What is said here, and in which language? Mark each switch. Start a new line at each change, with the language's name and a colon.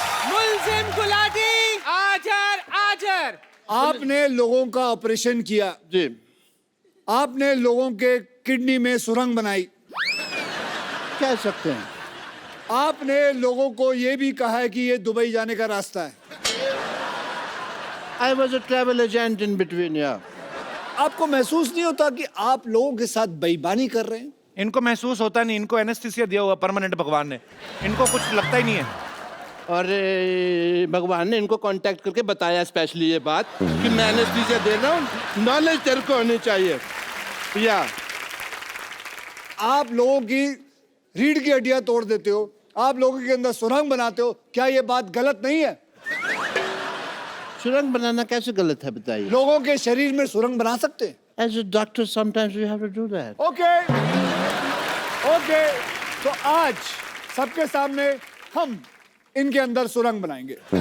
Hindi: मुलजिम गुलाटी आजर आजर। आपने लोगों का ऑपरेशन किया, जी, आपने लोगों के किडनी में सुरंग बनाई, कह सकते हैं। आपने लोगों को यह भी कहा है कि ये दुबई जाने का रास्ता है।
English: I was a travel agent in between, yeah.
Hindi: आपको महसूस नहीं होता कि आप लोगों के साथ बेईमानी कर रहे हैं? इनको महसूस होता नहीं, इनको एनेस्थीसिया दिया हुआ परमानेंट भगवान ने, इनको कुछ लगता ही नहीं है। और भगवान ने इनको कांटेक्ट करके बताया स्पेशली ये बात कि मैं एनेस्थीसिया दे रहा हूँ, नॉलेज तेरे को होनी चाहिए। या आप लोगों की रीढ़ की हड्डियां तोड़ देते हो, आप लोगों के अंदर सुरंग बनाते हो, क्या ये बात गलत नहीं है? सुरंग बनाना कैसे गलत है बताइए? लोगों के शरीर में सुरंग बना सकते हैं।
English: As a doctor, sometimes we have to do that.
Hindi: Okay okay, तो आज सबके सामने हम इनके अंदर सुरंग बनाएंगे।